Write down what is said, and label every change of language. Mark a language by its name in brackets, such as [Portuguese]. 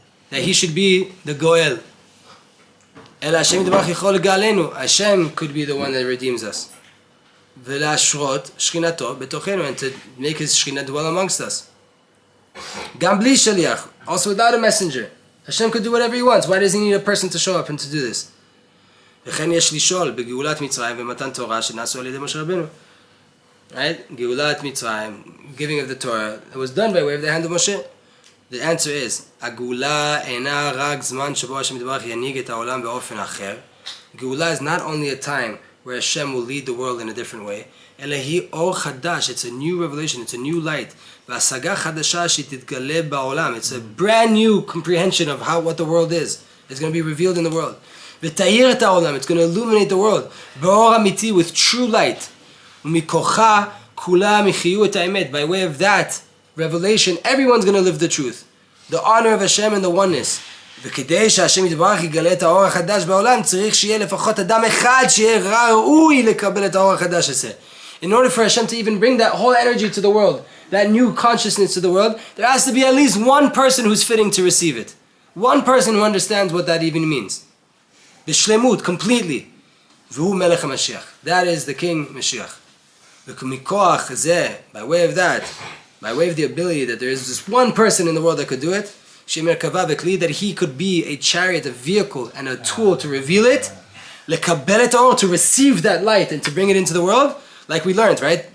[English] That he should be the goel. [Hebrew] El Hashem yitbarach yichol legalenu. [English] Hashem could be the one that redeems us. [Hebrew] Velashrot shchinato betochenu, [English] and to make His shchina dwell amongst us. [Hebrew] Gam bli shaliach, [English] also without a messenger. Hashem could do whatever He wants. Why does He need a person to show up and to do this? [Hebrew] וכן יש לשאול בגאולת מצרים ומתן תורה שנעשו על ידי משה רבנו. [English] Right? [Hebrew] גאולת מצרים, [English] giving of the Torah, it was done by way of the hand of Moshe. The answer is, [Hebrew] הגאולה אינה רק זמן שבו השם יתברך ינהיג את העולם באופן אחר. [English] גאולה is not only a time where Hashem will lead the world in a different way, [Hebrew] אלא היא אור חדש, [English] it's a new revelation, it's a new light. [Hebrew] והשגה חדשה שתתגלה בעולם, [English] it's a brand new comprehension of what the world is. It's going to be revealed in the world. [Hebrew] ותאיר את העולם, [English] it's going to illuminate the world. [Hebrew] באור אמיתי, [English] with true light. [Hebrew] ומכוחה כולם יחיו את האמת. [English] By way of that revelation, everyone's going to live the truth. The honor of Hashem and the oneness. [Hebrew] וכדי שהשם יתברך יגלה את האור החדש בעולם, צריך שיהיה לפחות אדם אחד שיהיה ראוי לקבל את האור החדש הזה. [English] In order for Hashem to even bring that whole energy to the world, that new consciousness to the world, there has to be at least one person who's fitting to receive it. One person who understands what that even means. B'shlemut, completely. [Hebrew] V'hu melech HaMashiach. [English] That is the King Mashiach. [Hebrew] V'kumikoach zeh, [English] by way of that, by way of the ability that there is this one person in the world that could do it, [Hebrew] shemerkava v'kli, [English] that he could be a chariot, a vehicle, and a tool to reveal it, [Hebrew] lekabel et or, [English] to receive that light and to bring it into the world, like we learned, right?